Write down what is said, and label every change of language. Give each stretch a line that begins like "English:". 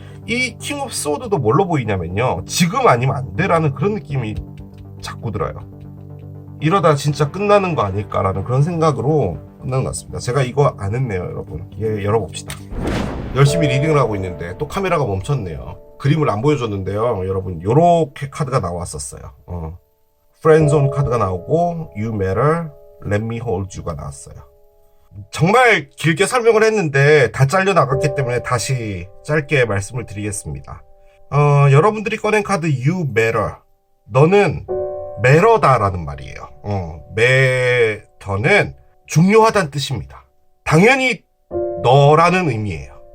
Korean: 이 킹 오브 소드도 뭘로 보이냐면요. 지금 아니면 안 돼라는 그런 느낌이 자꾸 들어요. 이러다 진짜 끝나는 거 아닐까라는 그런 생각으로 끝나는 것 같습니다. 제가 이거 안 했네요, 여러분. 열어봅시다. 열심히 리딩을 하고 있는데 또 카메라가 멈췄네요. 그림을 안 보여줬는데요. 여러분, 요렇게 카드가 나왔었어요. 프렌즈온 카드가 나오고
English: You matter, let me hold you가
Korean: 나왔어요. 정말 길게 설명을 했는데 다 잘려나갔기 때문에 다시 짧게 말씀을 드리겠습니다. 여러분들이 꺼낸 카드
English: You matter.
Korean: 너는 matter다라는 말이에요. matter는 중요하다는 뜻입니다. 당연히 너라는 의미예요.